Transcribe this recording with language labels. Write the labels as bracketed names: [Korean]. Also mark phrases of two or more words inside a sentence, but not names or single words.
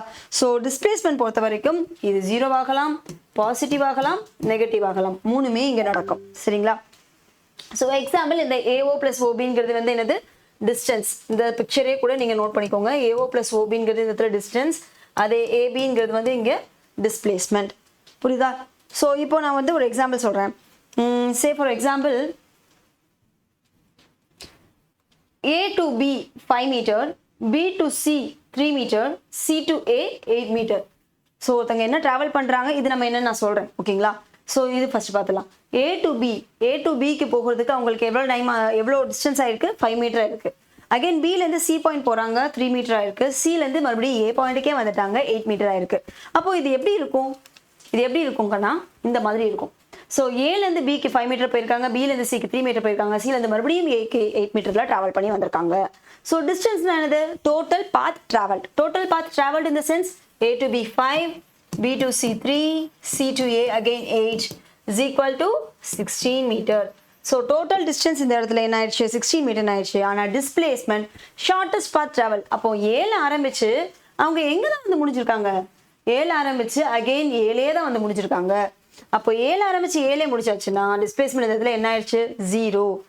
[English] So displacement [Tamil] பொறுத்த வரைக்கும் இது ஜீரோவாகலாம், பாசிட்டிவ் ஆகலாம், நெகட்டிவ் ஆகலாம், மூணுமே இங்கே நடக்கும். சரிங்களா? [English] So example [Tamil] இந்த [English] AO plus [Tamil] ஓபிங்கிறது வந்து என்னது? டிஸ்டன்ஸ். இந்த பிக்சரே கூட நீங்கள் நோட் பண்ணிக்கோங்க. [English] AO plus [Tamil] ஓபிங்கிறது இந்த இடத்துல டிஸ்டன்ஸ், அதே ஏபிங்கிறது வந்து இங்கே டிஸ்பிளேஸ்மெண்ட். புரியுதா? ஸோ இப்போ நான் வந்து ஒரு எக்ஸாம்பிள் சொல்கிறேன். [English] Say for example A to B 5 meter, B to C 3 meter, C to A 8 meter. [Tamil] ஸோ ஒருத்தங்க என்ன ட்ராவல் பண்ணுறாங்க, இது நம்ம என்னன்னு நான் சொல்கிறேன். ஓகேங்களா? ஸோ இது ஃபர்ஸ்ட் பார்த்துலாம். [English] A to B [Tamil] க்கு போகிறதுக்கு அவங்களுக்கு எவ்வளோ டைம், எவ்வளோ டிஸ்டன்ஸ் ஆயிருக்கு? 5 மீட்டர் ஆயிருக்கு. அகைன் பிலேருந்து சி பாயிண்ட் போகிறாங்க, 3 மீட்டர் ஆயிருக்கு. சிலேருந்து மறுபடியும் ஏ பாயிண்ட்டுக்கே வந்துட்டாங்க, 8 மீட்டர் ஆயிருக்கு. அப்போ இது எப்படி இருக்கும்? இது எப்படி இருக்குங்கன்னா இந்த மாதிரி இருக்கும். ஸோ ஏலேருந்து பிக்கு 5 மீட்டர் போயிருக்காங்க, பிலேருந்து சிக்கு 3 மீட்டர் போயிருக்காங்க, சிலேருந்து மறுபடியும் ஏக்கு 8 மீட்டர்ல ட்ராவல் பண்ணி வந்திருக்காங்க. [English] So distancenna என்னது? Total path travelled. Total path travelled in the sense A to B 5, B to C 3, C to A again 8 is equal to 16 meter. So total distance [Tamil] இந்த இடத்துல என்ன ஆயிடுச்சு? 16 மீட்டர் ஆயிடுச்சு. ஆனால் [English] displacement shortest path travel. [Tamil] அப்போ ஏல ஆரம்பிச்சு அவங்க எங்க தான் வந்து முடிஞ்சிருக்காங்க? ஏல ஆரம்பிச்சு அகைன் ஏலே தான் வந்து முடிஞ்சிருக்காங்க. அப்போ ஏல ஆரம்பிச்சு ஏலே முடிச்சாச்சுன்னா டிஸ்பிளேஸ்மெண்ட் இந்த இடத்துல என்ன ஆயிடுச்சு?